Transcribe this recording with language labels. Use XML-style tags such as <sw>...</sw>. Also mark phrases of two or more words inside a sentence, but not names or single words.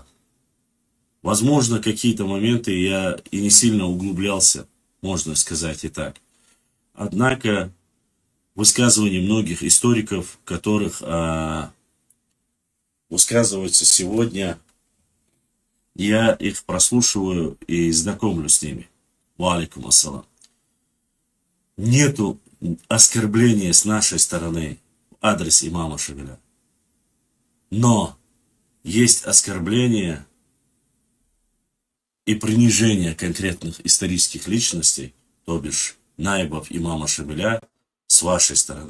<ru>Возможно, какие-то моменты я и не сильно углублялся, можно сказать и так. Однако высказывания многих историков, которых высказываются сегодня, я их прослушиваю и знакомлюсь с ними.</ru> <ar>وعليكم السلام.</ar> <ru>Нету оскорбления с нашей стороны в адрес имама Шамиля. Но есть оскорбление и принижение конкретных исторических личностей, то бишь наибов имама Шамиля, с вашей стороны.</ru>